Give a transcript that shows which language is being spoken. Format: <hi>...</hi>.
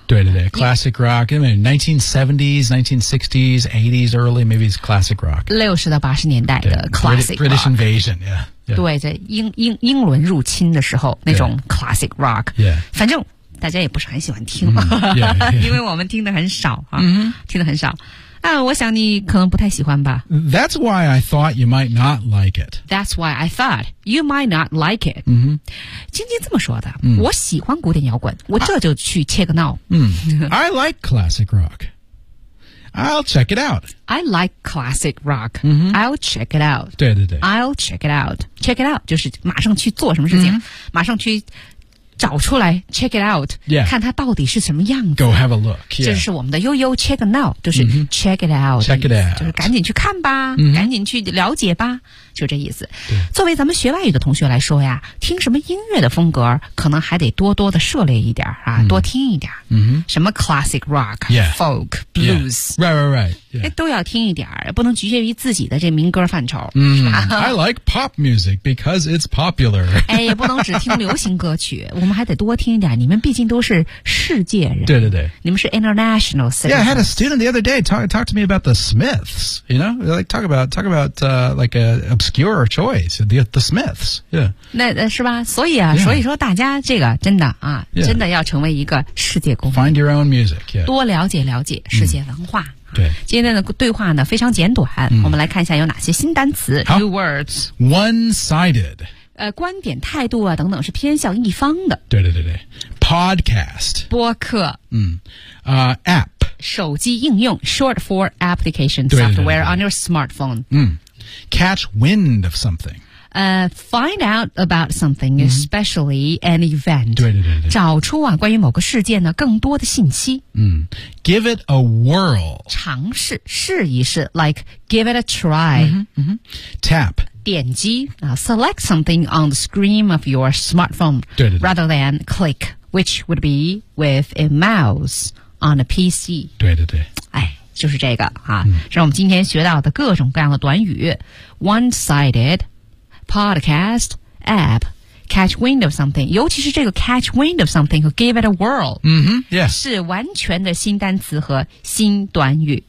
<en>对对对 classic rock I mean, 1970s 1960s 80s early maybe it's classic rock</en> <zh>60到80年代的 classic rock</zh> <en>British invasion yeah, yeah.</en> <zh>对在 英伦入侵的时候那种 classic rock、 yeah. 反正大家也不是很喜欢听、 yeah, yeah. 因为我们听得很少、 mm-hmm. 听得很少我想你可能不太喜欢吧</zh> <en>That's why I thought you might not like it That's why I thought you might not like it、 mm-hmm.</en> <zh>晶晶这么说的、我喜欢古典摇滚我这就去切个闹、</zh> <en>I like classic rock I'll check it out I like classic rock、 mm-hmm. I'll check it out</en> <zh>对对对</zh> <en>I'll check it out Check it out</en> <zh>就是马上去做什么事情、</zh> <en>mm-hmm.</en> <zh>马上去找出来 check it out、 yeah. 看它到底是什么样子</zh> <en>go have a look、yeah.</en> <zh>这是我们的悠悠 check now 就是 check it out</zh> <en>check it out</en> <zh>就是赶紧去看吧、赶紧去了解吧就这意思作为咱们学外语的同学来说呀听什么音乐的风格可能还得多多的涉猎一点啊、多听一点、什么 classic rock、 yeah.</zh> <en>folk blues、 yeah. right right right、yeah.</en> <zh>都要听一点儿，不能局限于自己的这民歌范畴。</zh> <en>嗯，I like pop music because it's popular.</en> <zh>哎，也不能只听流行歌曲，我们还得多听一点。你们毕竟都是世界人，对对对，你们是 international citizens.</zh> <en>Yeah, I had a student the other day talk to me about the Smiths. You know, like talk about like a obscure choice, the Smiths. Yeah,</en> <zh>那是吧？所以啊， yeah. 所以说大家这个真的啊， yeah. 真的要成为一个世界公民。</zh> <en>Find your own music. Yeah,</en> <zh>多了解了解世界文化。对，今天的对话呢非常简短，我们来看一下有哪些新单词。</zh> <en>New words. One-sided.</en> <zh>观点态度啊等等是偏向一方的。对对对对。Podcast. 播客。</zh> <en>App.</en> <zh>手机应用</zh> <en>,short for application software</en> <zh>对对对对</zh> <en>on your smartphone. Catch wind of something. Find out about something, especially an event.</en> <zh>对对对对。找出啊关于某个事件呢更多的信息。</zh> <en>Give it a whirl.</en> <zh>尝试试一试</zh> <en>like give it a try. Tap. 点击、select something on the screen of your smartphone.</en> <zh>对对对。</zh> <en>Rather than click, which would be with a mouse on a PC.</en> <zh>对对对。哎就是这个啊、是我们今天学到的各种各样的短语。</zh> <en>One-sided,Podcast, app, catch wind of something,</en> <zh>尤其是这个</zh> <en>catch wind of something 和 give it a whirl, yeah.</en> <zh>是完全的新单词和新短语</zh>